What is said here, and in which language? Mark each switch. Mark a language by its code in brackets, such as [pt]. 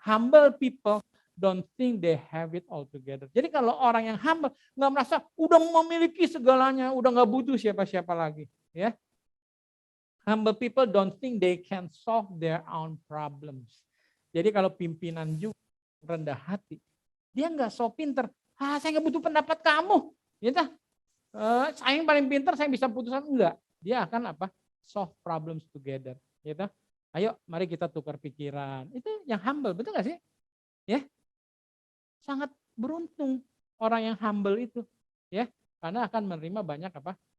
[en] Humble people don't think they have it all together. [id] Jadi kalau orang yang humble nggak merasa udah memiliki segalanya, udah nggak butuh siapa-siapa lagi, ya. [en] Humble people don't think they can solve their own problems. [id] Jadi kalau pimpinan juga rendah hati, dia nggak so pinter. Saya nggak butuh pendapat kamu, gitu. Saya yang paling pintar, saya bisa putusan, enggak. Dia akan apa? Solve problems together, gitu. Ayo, mari kita tukar pikiran. Itu yang humble, betul nggak sih? Ya, sangat beruntung orang yang humble itu, ya, karena akan menerima banyak apa?